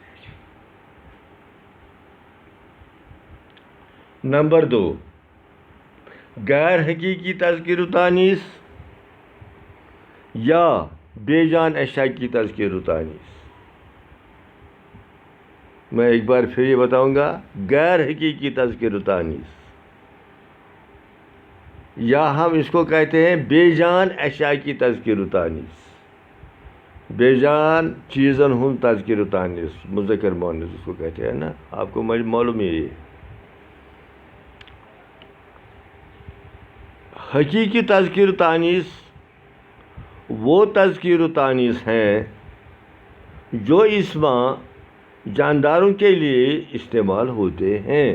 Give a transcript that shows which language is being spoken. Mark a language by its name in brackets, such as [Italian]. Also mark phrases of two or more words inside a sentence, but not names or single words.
[Urdu] نمبر 2، غیر حقیقی تذکیر و تانیث یا بے جان اشیاء کی تذکیر و تانیث۔ میں ایک بار پھر یہ بتاؤں گا، غیر حقیقی تذکیر و تانیث، یا ہم اس کو کہتے ہیں بے جان اشیاء کی تذکیر و تانیث۔ [Kashmiri] بے جان چیزن ہن [Urdu] تذکیر و تانیث، مذکر مؤنث اس کو کہتے ہیں نا، آپ کو معلوم ہے یہ۔ حقیقی تذکیر و تانیث وہ تذکیر و تانیث ہیں جو اسما جانداروں کے لیے استعمال ہوتے ہیں۔